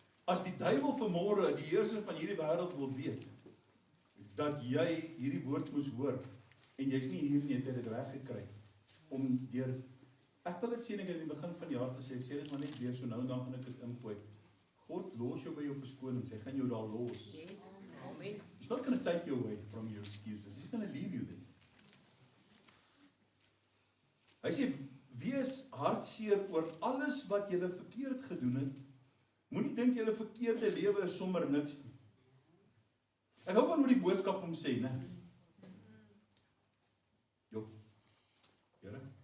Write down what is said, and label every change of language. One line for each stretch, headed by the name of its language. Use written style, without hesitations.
Afrikaans: As die duiwel vanmôre, die heerser van hierdie wêreld wil weet, dat jy hierdie woord moes hoor, en jy's nie hier nie, het hy dit reggekry, om deur, ek wil dit sê, ek het in die begin van die jaar gesê, ek sê dit maar net weer, so nou en dan gaan ek dit ingooi. God los jou by jou verskonings, hy gaan jou daar los.
English: Yes, amen. He's not going to take you away from your excuses, he's going to leave you there.
Afrikaans: Hy sê, wees hartseer oor alles wat julle verkeerd gedoen het. Moenie dink julle verkeerde lewe is sommer niks nie. Ek hou van hoe die boodskap hom sê, né? Jo. Here.